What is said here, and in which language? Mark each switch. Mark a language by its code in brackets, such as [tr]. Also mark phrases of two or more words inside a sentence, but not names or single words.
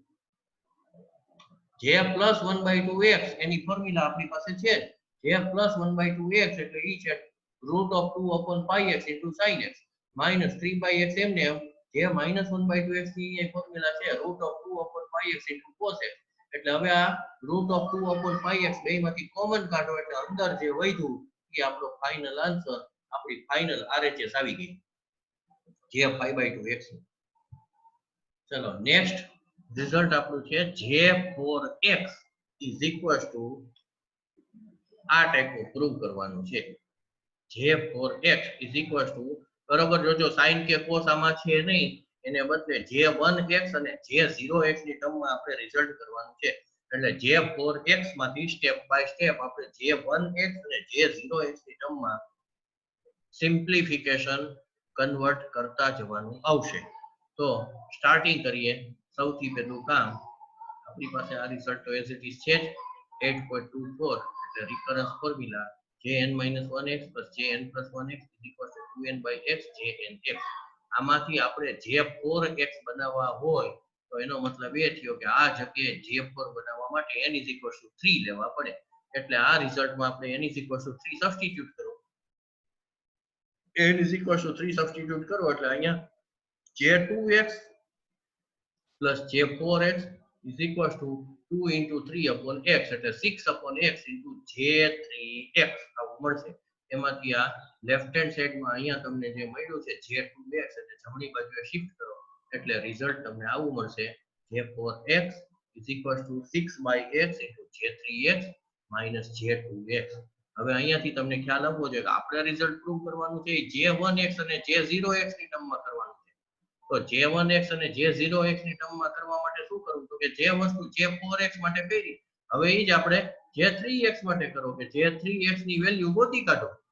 [gu] જે પ્લસ 1/2x એની ફોર્મ્યુલા આપણી પાસે છે જે પ્લસ 1/2x એટલે ઈ છે [en] √2 upon πx into sin x minus 3/x [gu] એમને જે માઇનસ 1/2x ની ફોર્મ્યુલા છે [en] √2 upon πx into cos x [gu] એટલે હવે આ [en] √2 upon πx [gu] બેમાંથી કોમન કાઢો એટલે અંદર જે વધ્યું એ આપણો [en] final answer [gu] આપણી [en] final RHS [gu] આવી ગઈ જે 5/2x ચલો [en] next result [gu] આપણું છે [en] J4x is equals to [gu] આ ટાઈપનું પ્રૂવ કરવાનું છે [en] J4x is equals to [gu] બરોબર જોજો sin કે cos આમાં છે નહીં એને બદલે J1x અને J0x ની ટર્મમાં આપણે રિઝલ્ટ કરવાનું છે એટલે J4x માંથી [en] step by [gu] સ્ટેપ આપણે J1x અને J0x ની ટર્મમાં [en] simplification convert [gu] કરતા જવાનું આવશે તો સ્ટાર્ટિંગ કરીએ સૌથી પહેલું કામ આપણી પાસે આ રિઝલ્ટ તો [en] as it is [gu] છે 8.24 એટલે [en] recurrence formula Jn-1x plus Jn plus 1x is equal to 2n/x Jnx [gu] આમાંથી આપણે J4x બનાવવા હોય તો એનો મતલબ એ થયો કે આ જગ્યાએ J4 બનાવવા માટે [en] n is equal to 3 [gu] લેવા પડે એટલે આ રિઝલ્ટમાં આપણે [en] n is equal to 3 [gu] સબસ્ટિટ્યુટ કરો [en] n is equal to 3 [gu] સબસ્ટિટ્યુટ કરો એટલે અહીંયા [en] J2x plus J4x is equal to 2 into 3 upon x [gu] એટલે [en] 6 upon x into J3x [gu] આવું મળશે એમાંથી આ [en] left hand sideમાં [gu] અહીંયા તમને જે મળ્યું છે J2x એટલે જમણી બાજુએ શિફ્ટ કરો એટલે રિઝલ્ટ તમને આવું મળશે [en] J4x is equal to 6/x into J3x minus J2x [gu] હવે અહીંયાથી તમને ખ્યાલ આવવો જોઈએ કે આપણે રિઝલ્ટ પ્રૂવ કરવાનું છે J1x અને J0x ની ટર્મમાં કરવાનું છે તો J1x અને J0x ની ટર્મમાં કરવા માટે શું કરવું તો કે જે વસ્તુ J4x માટે કરી હવે એ જ આપણે J3x માટે કરો કે J3x ની વેલ્યુ ગોતી કાઢો